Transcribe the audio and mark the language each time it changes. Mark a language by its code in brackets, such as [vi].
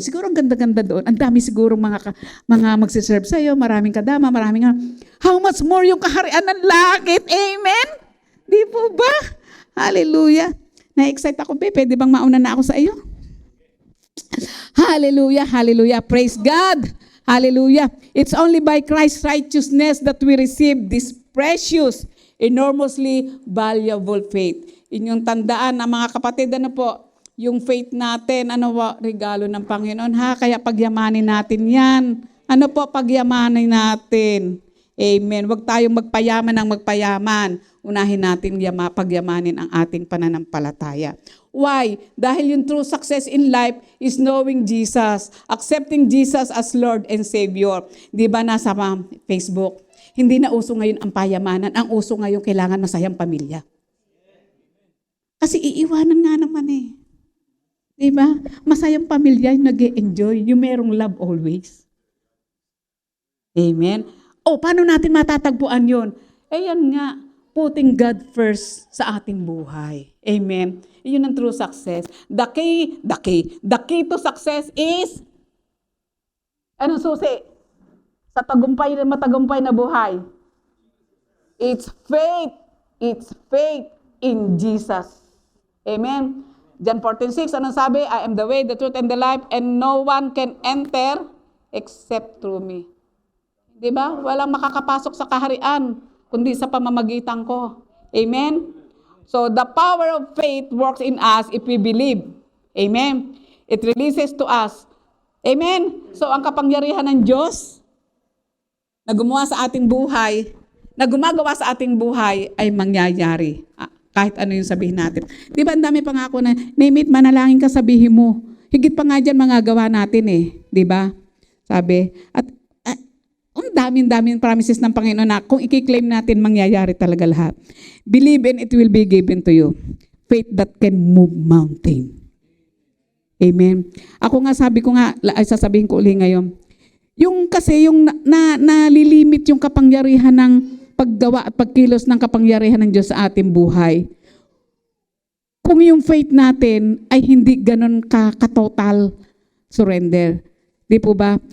[tl] Siguro ang ganda-ganda doon. Ang dami siguro mga magsiserve sa'yo, maraming kadama, maraming [en] how much more [tl] yung kaharian ng langit? Amen? Di po ba? Hallelujah. Na-excite ako, pwede bang mauna na ako sa iyo? Hallelujah, hallelujah. Praise God. Hallelujah. [en] It's only by Christ's righteousness that we receive this precious, enormously valuable faith. [tl] Inyong tandaan na mga kapatid, yung faith natin, regalo ng Panginoon Kaya pagyamanin natin yan. Pagyamanin natin. Amen. Huwag tayong magpayaman ng magpayaman. Unahin natin pagyamanin ang ating pananampalataya. Why? Dahil yung [en] true success in life is knowing Jesus, accepting Jesus as Lord and Savior. [tl] Di ba nasa Facebook? Hindi na uso ngayon ang payamanan. Ang uso ngayon kailangan masayang pamilya. Kasi iiwanan nga naman Di ba? Masayang pamilya yung nag-e-enjoy, yung merong love always. Amen? Paano natin matatagpuan yun? Yan nga, [en] putting God first [tl] sa ating buhay. Amen? Yun ang [en] true success. The key to success is, susi? [tl] Sa matagumpay na buhay. [en] It's faith. It's faith in Jesus. Amen? [tl] John 14:6, anong sabi? [en] I am the way, the truth, and the life, and no one can enter except through me. [tl] Diba? Walang makakapasok sa kaharian, kundi sa pamamagitan ko. Amen? [en] So, the power of faith works in us if we believe. Amen? It releases to us. Amen? [tl] So, ang kapangyarihan ng Diyos na gumawa sa ating buhay, na gumagawa sa ating buhay ay mangyayari. Kahit ano yung sabihin natin. Di ba, ang dami pangako na, [en] name it, [tl] manalangin ka, sabihin mo. Higit pa nga dyan, magagawa natin Di ba? Sabi. At ang daming promises ng Panginoon na kung i-claim natin, mangyayari talaga lahat. [en] Believe and it will be given to you. Faith that can move mountain. Amen. [tl] Ako nga, sasabihin ko uli ngayon, yung nalilimit yung kapangyarihan ng paggawa at pagkilos ng kapangyarihan ng Diyos sa ating buhay. Kung yung faith natin ay hindi ganun ka-total surrender. Di po ba?